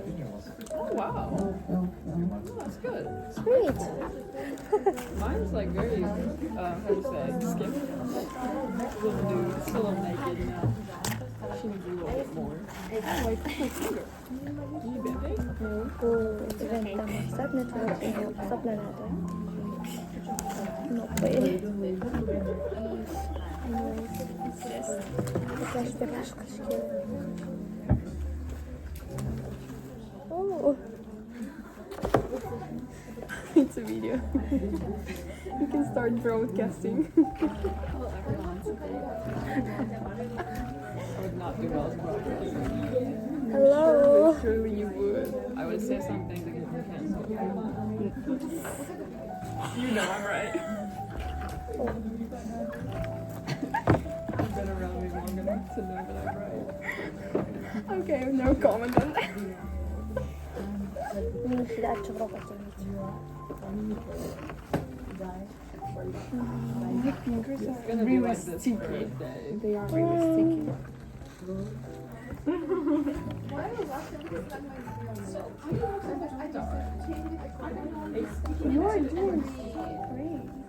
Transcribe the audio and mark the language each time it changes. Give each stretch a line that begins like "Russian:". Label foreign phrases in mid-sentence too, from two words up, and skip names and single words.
English: Oh wow, Fill. that's good. Sweet. Mine's like very, how do you say, skip. Little dude, still a little naked now. She needs a little bit more. Oh, I put my finger. You bending?
Uzbek: Bu eventda maqsad networking hisoblanadi.
English: No way.
Uzbek: Flash qilish kerak.
English: Oh. It's a video. You can start broadcasting. Well, everyone's a big. I would not do well as broadcasting. Hello. Surely you would. I would say something to get me cancelled. You know I'm right. You've been around me long enough to know that I'm right. Okay, no comment on that.
Uzbek: Shida achchiqroq ekan.
English: My fingers are really sticky. They are really sticky. You are doing great.